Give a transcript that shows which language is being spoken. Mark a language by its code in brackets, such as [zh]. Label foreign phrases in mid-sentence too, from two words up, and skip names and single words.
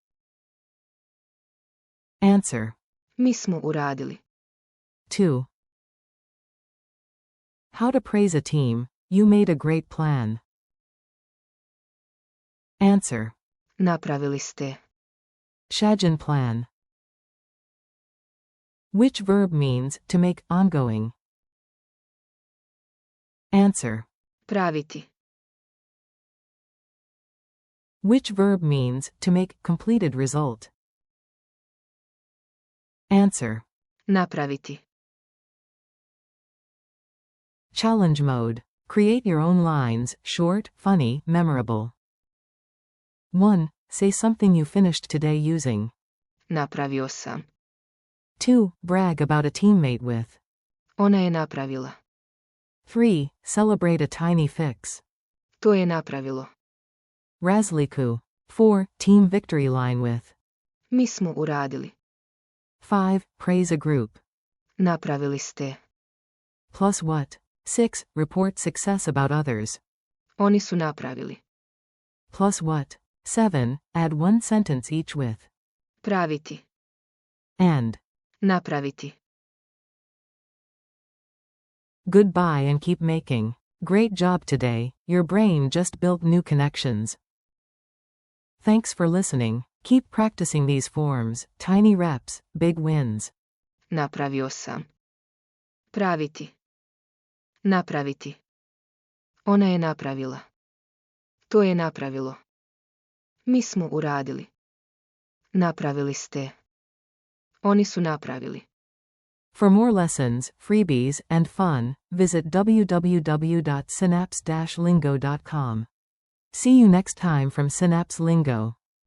[en] Answer. [sr] Mi smo uradili. 2. [en] How to praise a team. You made a great plan. Answer. [sr] Napravili ste. Shajan plan. [en] Which verb means to make ongoing? Answer. [sr] Praviti. [en] Which verb means to make completed result? Answer. [sr] Napraviti. [en] Challenge mode. Create your own lines, short, funny, memorable. 1. Say something you finished today using. [sr] Napravio sam. 2. [en] Brag about a teammate with. [sr] Ona je napravila. 3. [en] Celebrate a tiny fix. [sr] To je napravilo. Razliku. 4. [en] Team victory line with. [sr] Mi smo uradili. 5. [en] Praise a group. [sr] Napravili ste. [en] Plus what? 6. Report success about others. [sr] Oni su napravili. [en] Plus what? 7. Add one sentence each with. [sr] Praviti. [en] And. [sr] Napraviti. [en] Goodbye and keep making. Great job today, your brain just built new connections. Thanks for listening. Keep practicing these forms, tiny reps, big wins. [sr] Napravio sam. Praviti. Napraviti. Ona je napravila. To je napravilo. Mi smo uradili. Napravili ste. Oni su napravili. [en] For more lessons, freebies, and fun, visit www.synapse-lingo.com. See you next time from Synapse Lingo.